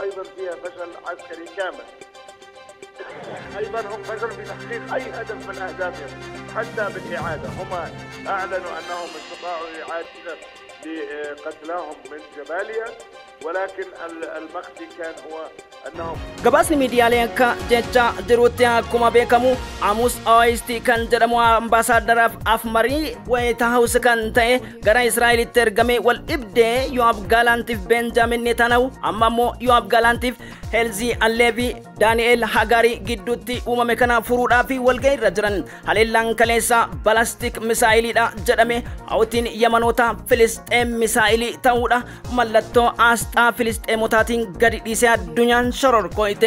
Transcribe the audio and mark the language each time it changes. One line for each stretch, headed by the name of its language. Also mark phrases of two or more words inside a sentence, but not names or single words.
Arabic: أيضا فيها فشل عسكري كامل. أيضا هم فشلوا في تحقيق أي هدف من أهدافهم حتى بالإعادة. هم أعلنوا أنهم استطاعوا إعادة لقتلاهم من جباليا ولكن المقصد كان هو أنهم
Oromo: gabaasni miidiyaalee akka jecha jiruutti akkuma beekamu Amus Awayisti kan jedhamu ambaasaadaraaf afmarii White House kan ta'e gara Israa'elitti ergame wal dhibdee Yoav Galantiif Benjamin Netanyahu amma immoo Yoav Galantiif Helzi Allevi Daniel Hagari gidduutti uumame kana furuudhaaf walga'ii irra jiran haleellaan kaleessa balastik misaayiliidha jedhame hawtiin Yamanoota Filisxeem misaayilii ta'uudha mallattoo asxaa Filisxeemotaatiin gadi dhiisee addunyaan shororkoite.